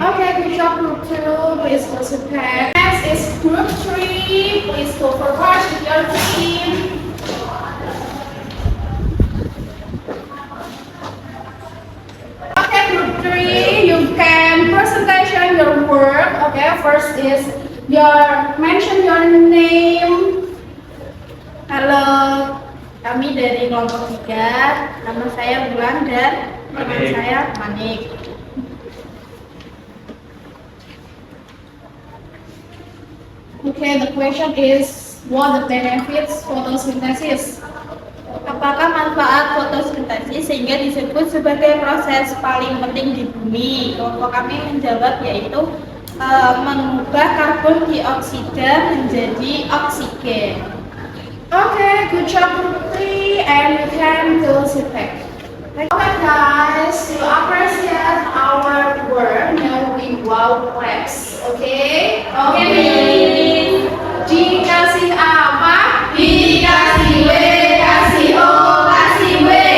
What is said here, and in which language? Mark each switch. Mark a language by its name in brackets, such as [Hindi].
[English] Okay, good job, group 2, please participate. Next is group 3, please go forward with your team. Okay, group 3, you can presentation your work. Okay, first is mention your name. [Indonesian] Halo, kami dari kelompok 3, nama saya Bulan dan teman saya Manik. [English] Okay, the question is what the benefits photosynthesis? [Indonesian] Apakah manfaat fotosintesis sehingga disebut sebagai proses paling penting di bumi? Kelompok kami menjawab yaitu mengubah karbon dioksida menjadi oksigen. [English] Okay, good job, group 3, and you can go sit back. Okay, guys, to appreciate our work, now we wow claps. Okay? Okay. [Indonesian] Dikasih apa? Dikasih W, kasih O, kasih W.